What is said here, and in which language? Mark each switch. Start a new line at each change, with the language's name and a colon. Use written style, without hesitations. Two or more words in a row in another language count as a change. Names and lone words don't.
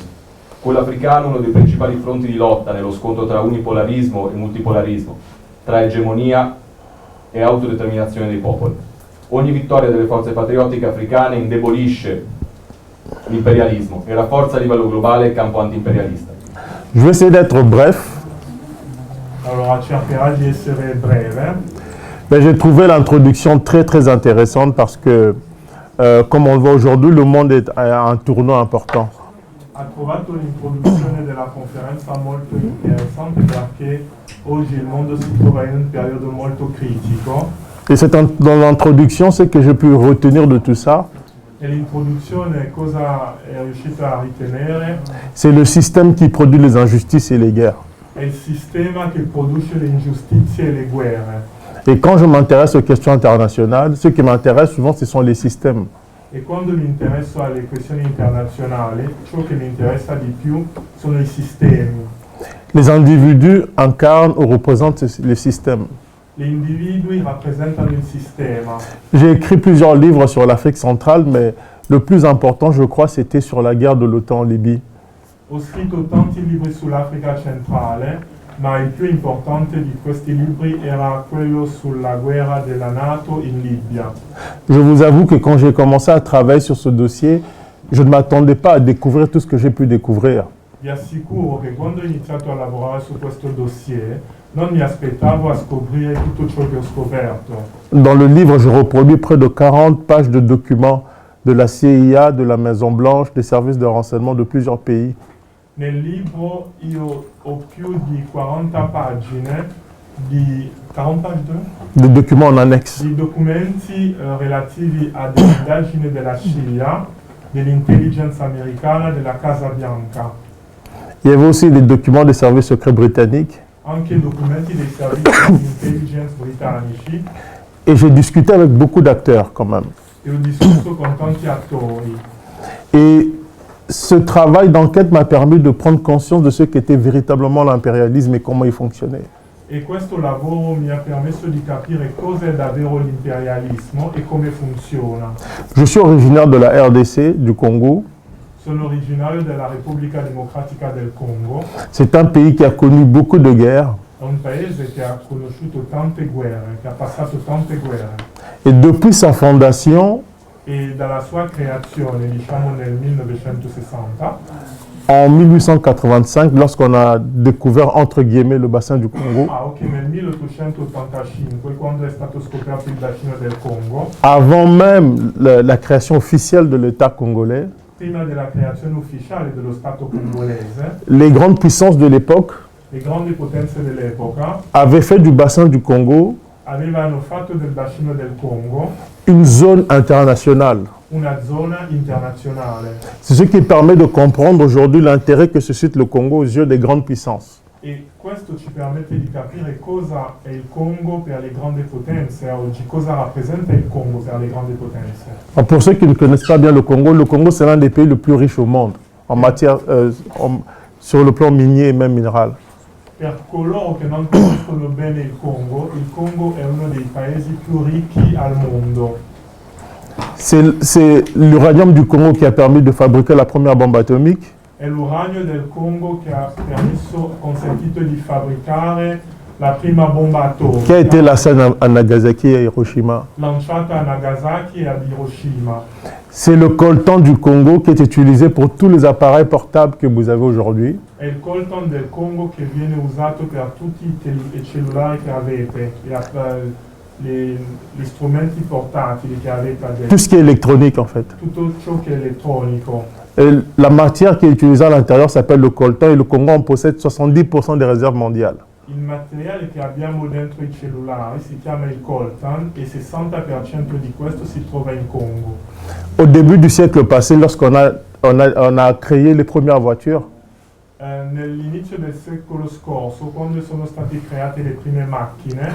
Italian: Quello africano è uno dei principali fronti di lotta nello scontro tra unipolarismo e multipolarismo, tra egemonia e autodeterminazione dei popoli. Ogni vittoria delle forze patriottiche africane indebolisce l'imperialismo e rafforza a livello globale il campo anti-imperialista.
French: Je vais essayer d'être bref.
Italian: Allora, cercherò di essere breve.
French: Ben, j'ai trouvé l'introduction très intéressante parce que, comme on le voit aujourd'hui, le monde est à un tournant important.
Italian: Ha trovato l'introduzione della conferenza molto interessante perché oggi il mondo si trova in un periodo molto critico.
French: Et dans l'introduction, ce que j'ai pu retenir de tout ça,
Italian: E l'introduzione cosa è riuscita a ritenere?
French: c'est le système qui produit les injustices et les guerres.
Italian: È il sistema che produce le ingiustizie e le guerre.
French: Et quand je m'intéresse aux questions internationales, ce qui m'intéresse souvent, ce sont les systèmes.
Italian: E quando mi interesso alle questioni internazionali, ciò che mi interessa di più sono i sistemi.
French: Les individus incarnent ou représentent les systèmes.
Italian: Gli individui rappresentano il sistema.
French: J'ai écrit plusieurs livres sur l'Afrique centrale, mais le plus important, je crois, c'était sur la guerre de l'OTAN en Libye.
Italian: Ho scritto tanti libri sull'Africa centrale, ma il più importante di questi libri era quello sulla guerra della NATO in Libia.
French: Je vous avoue que quand j'ai commencé à travailler sur ce dossier, je ne m'attendais pas à découvrir tout ce que j'ai pu découvrir.
Italian: Vi assicuro che quando ho iniziato a lavorare su questo dossier non mi aspettavo a scoprire tutto ciò che ho scoperto.
French: Dans le livre, je reproduis près de 40 pages de documents de la CIA, de la Maison-Blanche, des services de renseignement de plusieurs pays.
Italian: Nel libro io ho più di 40 pagine di 40 pagine?
French: Des documents en annexe.
Italian: Di documenti relativi a delle indagini della CIA, dell'intelligence americana, della Casa Bianca.
French: Il y avait aussi des documents des services secrets britanniques.
Italian: Anche documenti dei servizi di intelligence britannici.
French: Et j'ai discuté avec beaucoup d'acteurs quand même.
Italian: E ho discusso con tanti attori.
French: Et ce travail d'enquête m'a permis de prendre conscience de ce qu'était véritablement l'impérialisme et comment il fonctionnait.
Italian: E questo lavoro mi ha permesso di capire cos'è davvero l'imperialismo e come funziona.
French: Je suis originaire de la RDC, du Congo.
Italian: Sono originario della Repubblica Democratica del Congo.
French: C'est un pays qui a connu beaucoup de guerres.
Italian: È un paese che ha conosciuto tante guerre, che ha passato tante guerre.
French: Et depuis sa fondation,
Italian: e dalla sua creazione, diciamo nel 1960,
French: En 1885, lorsqu'on a découvert, entre guillemets, le bassin du Congo,
Italian: ok, nel 1885, quando è stato scoperto il bacino del Congo,
French: avant même la création officielle de l'État congolais,
Italian: prima della creazione ufficiale dello Stato congolese,
French: les grandes puissances de l'époque
Italian: le grandi potenze dell'epoca
French: avaient fait du bassin du Congo
Italian: avevano fatto del bacino del Congo
French: une zone internationale.
Italian: una zona internazionale.
French: C'est ce qui permet de comprendre aujourd'hui l'intérêt que suscite le Congo aux yeux des grandes puissances.
Italian: E questo ci permette di capire cosa è il Congo per le grandi potenze oggi, cosa rappresenta il Congo per le grandi potenze.
French: Alors, pour ceux qui ne connaissent pas bien le Congo c'est l'un des pays les plus riches au monde en matière, sur le plan minier et même minéral.
Italian: Per coloro che non conoscono bene il Congo è uno dei paesi più ricchi al mondo.
French: C'est l'uranium du Congo qui a permis de fabriquer la première bombe atomique.
Italian: È l'uranio del Congo che ha consentito di fabbricare la prima bomba
French: Qui a été
Italian: atomica
French: lancée à Nagasaki et à Hiroshima.
Italian: lanciata a Nagasaki e ad Hiroshima.
French: C'est le coltan du Congo qui est utilisé pour tous les appareils portables que vous avez aujourd'hui.
Italian: È il coltan del Congo che viene usato per tutti i cellulari che avete, gli strumenti portatili che avete
French: Tout
Italian: adesso,
French: ce qui est électronique en fait.
Italian: tutto ciò che è elettronico.
French: Et la matière qui est utilisée à l'intérieur s'appelle le coltan et le Congo en possède 70% des réserves mondiales.
Italian: Il materiale che abbiamo dentro i cellulari si chiama il coltan e il 60% di questo si trova in Congo.
French: Au début du siècle passé, lorsqu'on a créé les premières voitures,
Italian: Nell'inizio del secolo scorso, quando sono state create le prime macchine,